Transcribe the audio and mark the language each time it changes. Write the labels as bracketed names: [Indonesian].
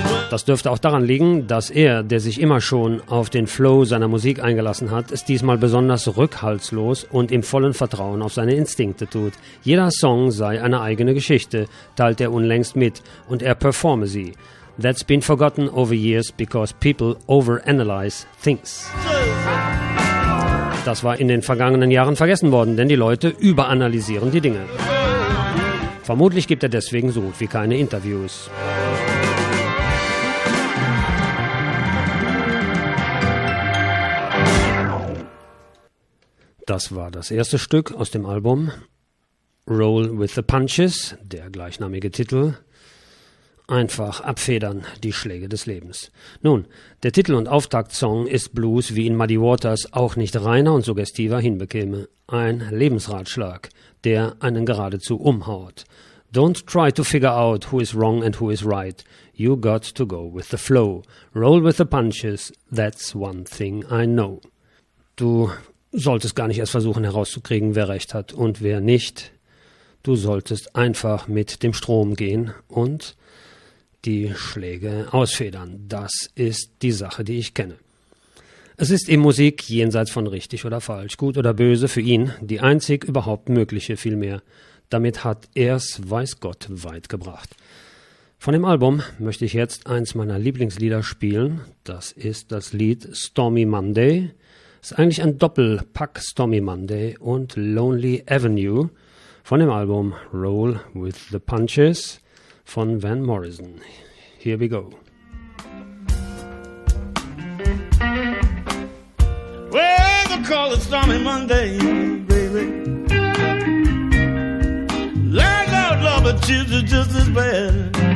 [German] Das dürfte auch daran liegen, dass er, der sich immer schon auf den Flow seiner Musik eingelassen hat, es diesmal besonders rückhaltslos und im vollen Vertrauen auf seine Instinkte tut. Jeder Song sei eine eigene Geschichte, teilt er unlängst mit, und er performe sie. [English] That's been forgotten over years because people overanalyze things. [German] Das war in den vergangenen Jahren vergessen worden, denn die Leute überanalysieren die Dinge. Vermutlich gibt er deswegen so gut wie keine Interviews. Das war das erste Stück aus dem Album Roll with the Punches, der gleichnamige Titel. Einfach abfedern, die Schläge des Lebens. Nun, der Titel- und Auftaktsong ist Blues, wie ihn Muddy Waters auch nicht reiner und suggestiver hinbekäme. Ein Lebensratschlag, der einen geradezu umhaut. [English] Don't try to figure out who is wrong and who is right. You got to go with the flow. Roll with the punches, that's one thing I know. [German] Du solltest gar nicht erst versuchen herauszukriegen, wer recht hat und wer nicht. Du solltest einfach mit dem Strom gehen und die Schläge ausfedern. Das ist die Sache, die ich kenne. Es ist in Musik, jenseits von richtig oder falsch, gut oder böse, für ihn die einzig überhaupt mögliche vielmehr. Damit hat er's, weiß Gott, weit gebracht. Von dem Album möchte ich jetzt eins meiner Lieblingslieder spielen. Das ist das Lied Stormy Monday. Ist eigentlich ein Doppelpack, Stormy Monday und Lonely Avenue, von dem Album Roll with the Punches von Van Morrison. [English] Here we go. Well, they call it Stormy Monday, baby. Like out love, but chips are just as bad.